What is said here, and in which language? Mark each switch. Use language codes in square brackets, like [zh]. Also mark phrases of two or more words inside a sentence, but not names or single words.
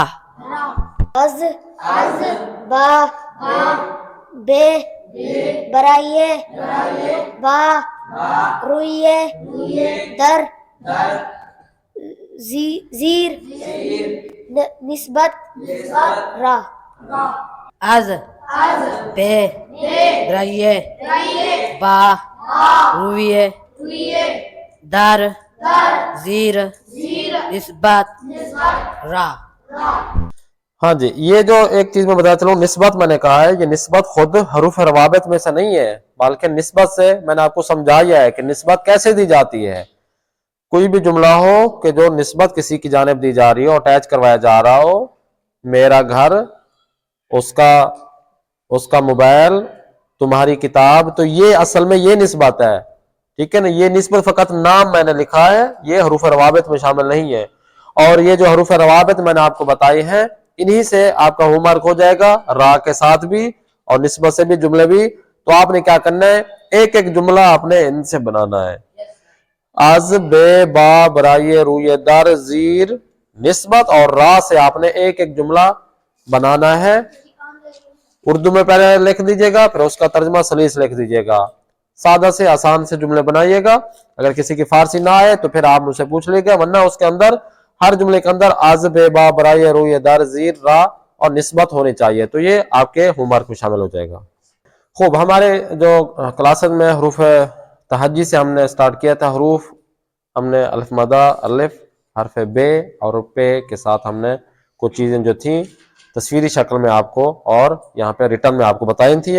[fa] از با بے برائے با روئے در زیر نسبت را. از بے برائے با روئے در زیر نسبت را. [ur] ہاں جی, یہ جو ایک چیز میں بتاتا چلوں, نسبت میں نے کہا ہے, یہ نسبت خود حروف روابط میں سے نہیں ہے, بلکہ نسبت سے میں نے آپ کو سمجھایا ہے کہ نسبت کیسے دی جاتی ہے. کوئی بھی جملہ ہو کہ جو نسبت کسی کی جانب دی جا رہی ہو, اٹیچ کروایا جا رہا ہو, میرا گھر, اس کا موبائل, تمہاری کتاب, تو یہ اصل میں یہ نسبت ہے. ٹھیک ہے نا, یہ نسبت فقط نام میں نے لکھا ہے, یہ حروف روابط میں شامل نہیں ہے. اور یہ جو حروف روابط میں نے آپ کو بتائی ہیں, انہی سے آپ کا [en] home work [ur] ہو جائے گا, را کے ساتھ بھی اور نسبت سے بھی جملے بھی. تو آپ نے کیا کرنا ہے, ایک ایک جملہ آپ نے ان سے بنانا ہے. [fa] از بے با برائے روئے در زیر نسبت [ur] اور را سے آپ نے ایک ایک جملہ بنانا ہے. اردو میں پہلے لکھ دیجئے گا, پھر اس کا ترجمہ سلیس لکھ دیجئے گا. سادہ سے آسان سے جملے بنائیے گا. اگر کسی کی فارسی نہ آئے تو پھر آپ مجھ سے پوچھ لیجئے گا, ورنہ اس کے اندر ہر جملے کے اندر [fa] از بے با برائے روئے در زیر را [ur] اور نسبت ہونی چاہیے. تو یہ آپ کے [en] home work [ur] میں شامل ہو جائے گا. خوب, ہمارے جو کلاسز میں حروف تہجی سے ہم نے سٹارٹ کیا تھا. حروف ہم نے الف مدہ, الف, حرف بے اور پے کے ساتھ ہم نے کچھ چیزیں جو تھیں تصویری شکل میں آپ کو اور یہاں پہ ریٹن میں آپ کو بتائی تھی.